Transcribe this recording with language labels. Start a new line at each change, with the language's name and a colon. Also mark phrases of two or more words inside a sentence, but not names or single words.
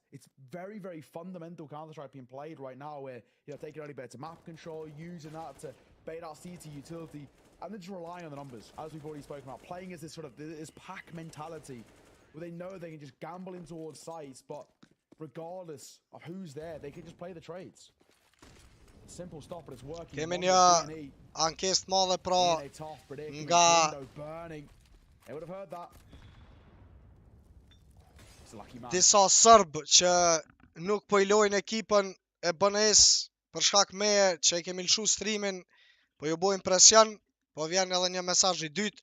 English: It's very, very fundamental Counter-Strike being played right now where, you know, taking early better map control, using that to bait out CT utility, and they're just relying on the numbers, as we've already spoken about. Playing as this sort of this pack mentality where they know they can just gamble in towards sites, but regardless of who's there, they can just play the trades. Simple stuff, but it's working.
Albanian: Kemi një ankesë të madhe pra nga disa Serb që nuk po i lojnë ekipën e BNE-s për shkak meje që i kemi lëshu streamin, po ju bojnë presion, po vjen edhe një mesazh i dytë.